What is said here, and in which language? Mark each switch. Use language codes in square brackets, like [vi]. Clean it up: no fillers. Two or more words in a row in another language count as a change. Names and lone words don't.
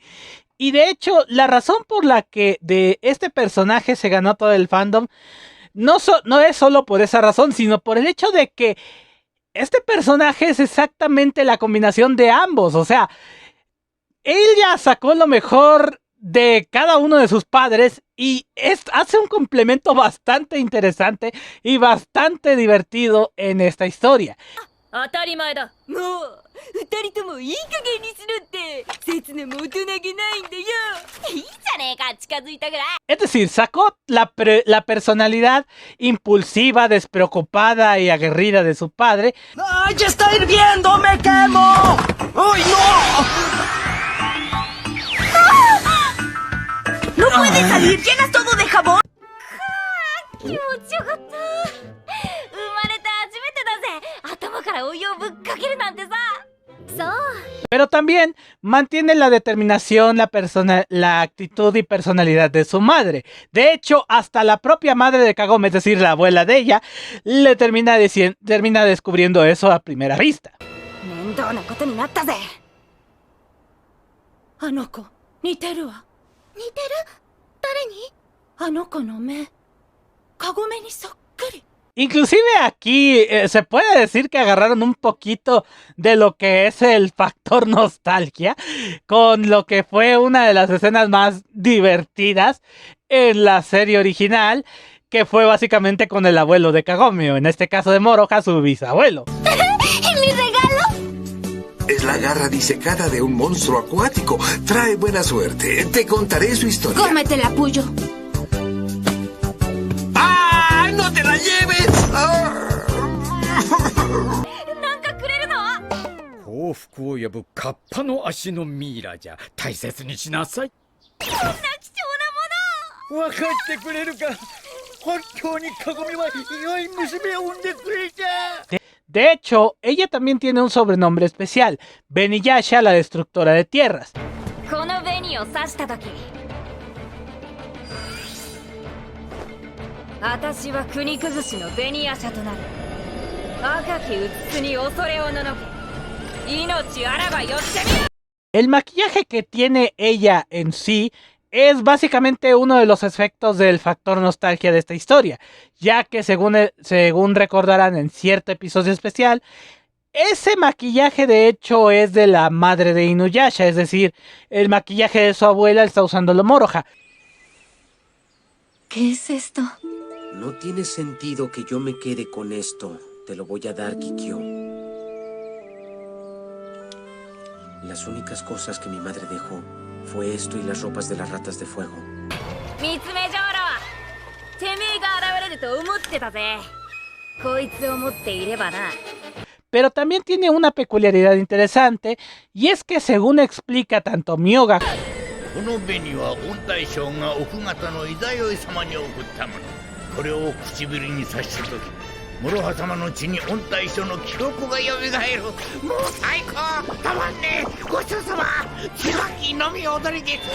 [es] Y de hecho, la razón por la que de este personaje se ganó todo el fandom no es solo por esa razón, sino por el hecho de que este personaje es exactamente la combinación de ambos. O sea, ella sacó lo mejor de cada uno de sus padres y hace un complemento bastante interesante y bastante divertido en esta historia. [ja] 当たり前だ。もう二人ともいい加減にしろって。刹那も大人げないんだよ。いいじゃねえか、近づいたぐらい。 [es] Es decir, sacó la personalidad impulsiva, despreocupada y aguerrida de su padre. ¡Ay, ya está hirviendo! ¡Me quemo! ¡Ay, no! ¡No puedes salir! ¡Llenas todo de jabón! [ja] 気持ちよかった。生まれて初めてだぜ。頭からお湯をぶっかけるなんてさ。そう。 [es] Pero también mantiene la determinación, la actitud y personalidad de su madre. De hecho, hasta la propia madre de Kagome, es decir, la abuela de ella, le termina descubriendo eso a primera vista. [ja] 面倒なことになったぜ。あの子似てるわ。似てる？誰に？あの子の目、カゴメにそっくり。 [es] Inclusive aquí se puede decir que agarraron un poquito de lo que es el factor nostalgia con lo que fue una de las escenas más divertidas en la serie original, que fue básicamente con el abuelo de Kagome, o en este caso de Moroha, su bisabuelo. ¿Mi regalo? Es la garra disecada de un monstruo acuático. Trae buena suerte. Te contaré su historia. Cómetela, Puyo. ¡Ah! ¡No te la lleves! ¡Ah! [ja] なんかくれるの？幸福を呼ぶカッパの足のミイラじゃ。大切にしなさい。こんな貴重なもの。分かってくれるか。本当にカゴメは良い娘を産んでくれた。 [es] De hecho, ella también tiene un sobrenombre especial, Beniyasha, la destructora de tierras. [ja] この紅を刺したとき、私は国崩しの紅夜叉となる。赤きうつつに恐れをののけ、命あらば寄ってみよ。 [es] El maquillaje que tiene ella en sí es básicamente uno de los efectos del factor nostalgia de esta historia, ya que según recordarán en cierto episodio especial, ese maquillaje de hecho es de la madre de Inuyasha, es decir, el maquillaje de su abuela está usándolo Moroha. ¿Qué es esto? No tiene sentido que yo me quede con esto. Te lo voy a dar, Kikyo. Las únicas cosas que mi madre dejó fue esto y las ropas de las ratas de fuego. [ja] 三つ目ジョーロはてめえが現れると思ってたぜ。こいつを持っていればな。 [es] Pero también tiene una peculiaridad interesante, y es que según explica tanto Myoga [ja] この紅は御大将が奥方の伊沢よい様に送ったもの。これを唇に刺した時、諸葉様の血に御大将の記憶がよみがえる。もう最高たまんねえ。ごちそうさま。椿のみ踊りです。